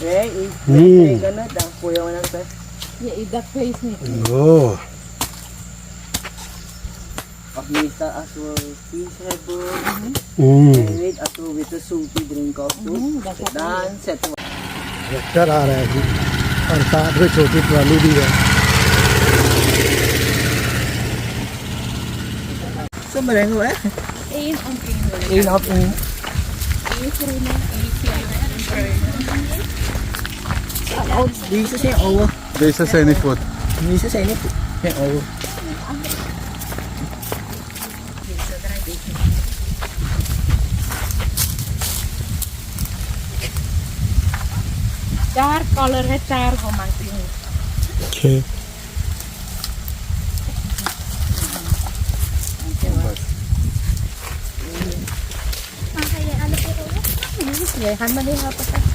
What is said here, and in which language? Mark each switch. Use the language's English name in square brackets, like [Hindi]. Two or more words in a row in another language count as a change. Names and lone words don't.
[Hindi] ये इधर पे इसमें ओह ट्रैक्टर आ रहा है जी और साथ में छोटी ट्रॉली भी है। [Dutch] Deze zijn niet goed. [Hindi] चार कलर है, चार को मांगती हूँ। Okay. ये हम नहीं यहाँ पता।